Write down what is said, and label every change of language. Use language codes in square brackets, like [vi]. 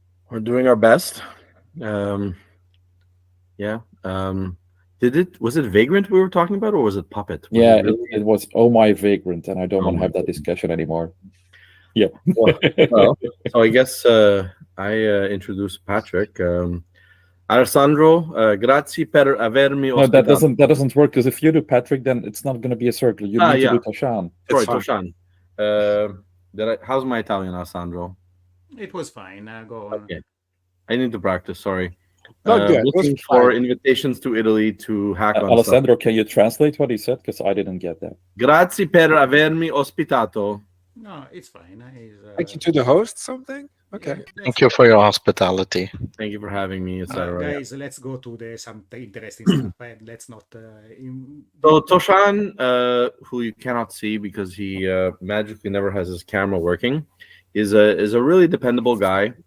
[en] We're doing our best. Yeah. Was it Vagrant we were talking about, or was it Puppet? It was Oh My Vagrant, and I don't want to have that discussion anymore. Yeah. Well, so I guess I introduced Patrick. [it] Alessandro, grazie per avermi ospitato. [en] No, that doesn't work, because if you do Patrick, then it's not going to be a circle. You need to do Toshaan. Sorry, Toshaan. How's my Italian, Alessandro? It was fine. Go on. Okay. I need to practice. Sorry. Good. Looking for invitations to Italy to hack on Alessandro, stuff. Can you translate what he said? Because I didn't get that. [it] Grazie per avermi ospitato. [en] No, it's fine. Thank you to the host, something? Okay. Thank you for your hospitality. Thank you for having me, etc. Guys, let's go to some interesting stuff. Let's not... So Toshaan, who you cannot see because he magically never has his camera working, is a really dependable guy.